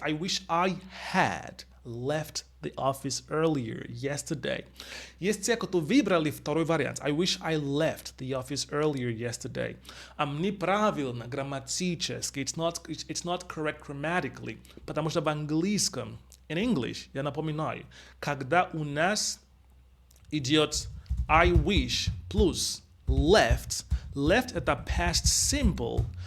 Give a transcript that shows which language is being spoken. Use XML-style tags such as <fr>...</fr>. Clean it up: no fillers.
<en>I wish I had left the office earlier yesterday.</en> <ru>Есть те, кто выбрали второй вариант.</ru> <en>I wish I left the office earlier yesterday.</en> <ru>Неправильно грамматически.</ru> <en>It's not correct grammatically.</en> <ru>Потому что в английском,</ru> <en>in English,</en> <ru>я напоминаю, когда у нас идет</ru> <en>I wish</en> <ru>плюс left это past simple.</ru>